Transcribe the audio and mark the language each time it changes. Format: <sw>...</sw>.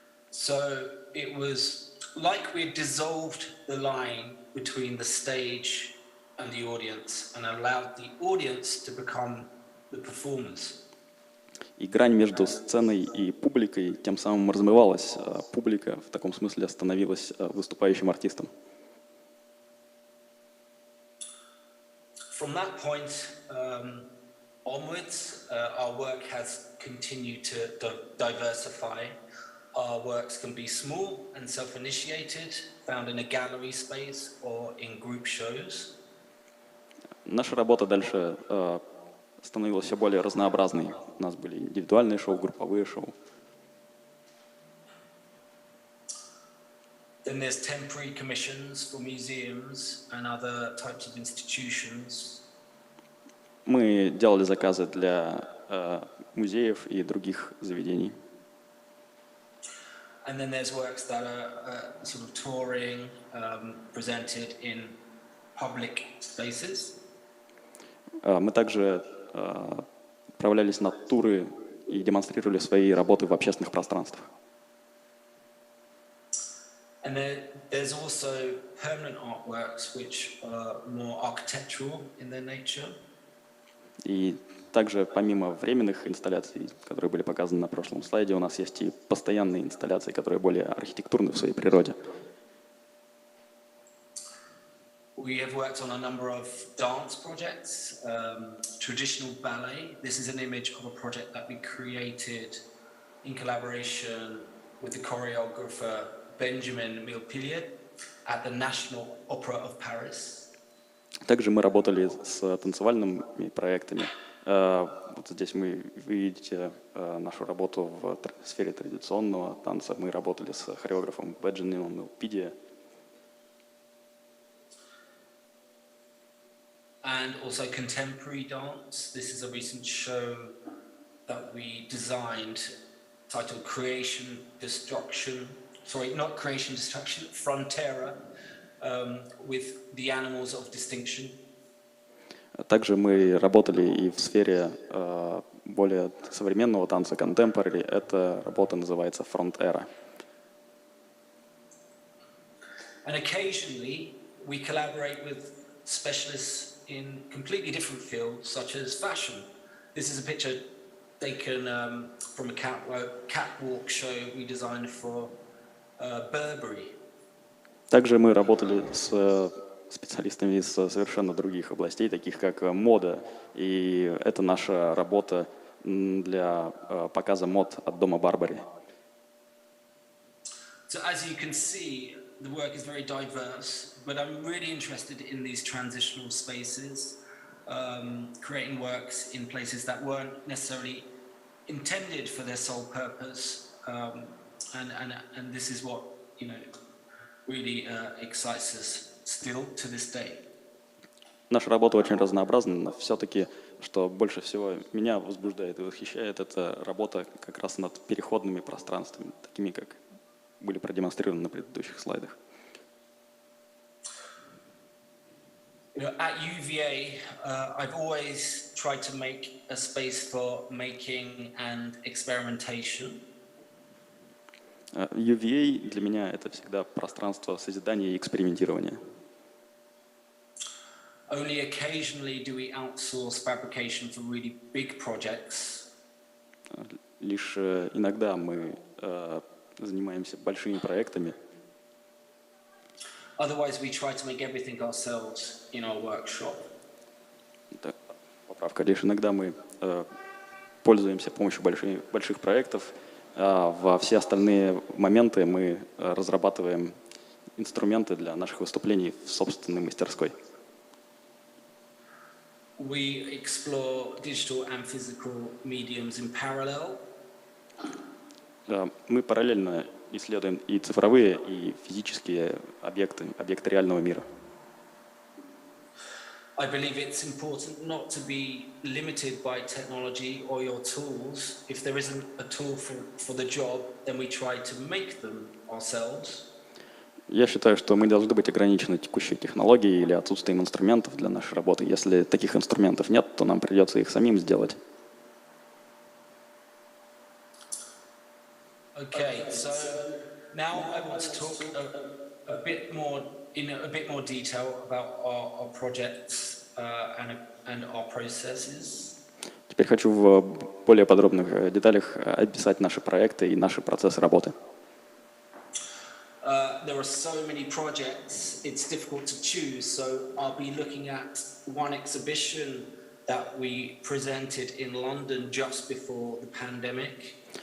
<en>So it was like we had dissolved the line between the stage and the audience and allowed the audience to become the performers.</en> <ru>И грань между сценой и публикой тем самым размывалась. Публика в таком смысле становилась выступающим артистом.</ru> <en>From that point onwards, our work has continued to diversify. Our works can be small and self-initiated, found in a gallery space or in group shows.</en> <ru>Наша работа дальше становилась все более разнообразной. У нас были индивидуальные шоу, групповые шоу.</ru> <en>Then there's temporary commissions for museums and other types of institutions.</en> <ru>Мы делали заказы для музеев и других заведений.</ru> <en>And then there's works that are sort of touring, presented in public spaces.</en> <ru>Мы также отправлялись на туры и демонстрировали свои работы в общественных пространствах.</ru> <en>And there's also permanent artworks which are more architectural in their nature.</en> <ru>И также помимо временных инсталляций, которые были показаны на прошлом слайде, у нас есть и постоянные инсталляции, которые более архитектурны в своей природе.</ru> <en>We have worked on a number of dance projects, traditional ballet. This is an image of a project that we created in collaboration with the choreographer Benjamin Millepied at the National Opera of Paris.</en> <ru>Также мы работали с танцевальными проектами. Вот здесь вы видите нашу работу в сфере традиционного танца. Мы работали с хореографом Benjamin Millepied.</ru> <en>And also contemporary dance. This is a recent show that we designed titled Creation, Destruction. Sorry, not Creation, Destruction, Frontera, with the animals of distinction.</en> <ru>Также мы работали и в сфере более современного танца, contemporary. Эта работа называется Frontera.</ru> <en>And occasionally we collaborate with specialists in completely different fields, such as fashion. This is a picture taken from a catwalk show we designed for Burberry.</en> <ru>Также мы работали с специалистами из совершенно других областей, таких как мода. И это наша работа для показа мод от дома Барбари.</ru> <en>So as you can see, the work is very diverse, but I'm really interested in these transitional spaces, creating works in places that weren't necessarily intended for their sole purpose, and this is what, you know, really excites us still to this day.</en> <ru>Наша работа очень разнообразна, но все-таки, что больше всего меня возбуждает и восхищает, это работа как раз над переходными пространствами, такими, как были продемонстрированы на предыдущих слайдах.</ru> <en>You know, at UVA, I've always tried to make a space for making and experimentation.</en> <ru>UVA для меня это всегда пространство созидания и экспериментирования.</ru> <en>Only occasionally do we outsource fabrication for really big projects.</en> <ru>Лишь иногда мы занимаемся большими проектами. Otherwise, we try to make everything ourselves in our workshop. Поправка. Лишь иногда мы пользуемся помощью больших проектов. Во все остальные моменты мы разрабатываем инструменты для наших выступлений в собственной мастерской.</ru> <en>We explore digital and physical mediums in parallel.</en> <ru>Мы параллельно исследуем и цифровые, и физические объекты реального мира.</ru> <en>I believe it's important not to be limited by technology or your tools. If there isn't a tool for the job, then we try to make them ourselves.</en> <ru>Я считаю, что мы должны быть ограничены текущей технологией или отсутствием инструментов для нашей работы. Если таких инструментов нет, то нам придется их самим сделать.</ru> <en>Okay, so now I want to talk a bit more detail about our projects and our processes.</en> <ru>Теперь хочу в более подробных деталях описать наши проекты и наши процессы работы.</ru> <en>There are so many projects, it's difficult to choose, so I'll be looking at one exhibition that we presented in London just before the pandemic.</en>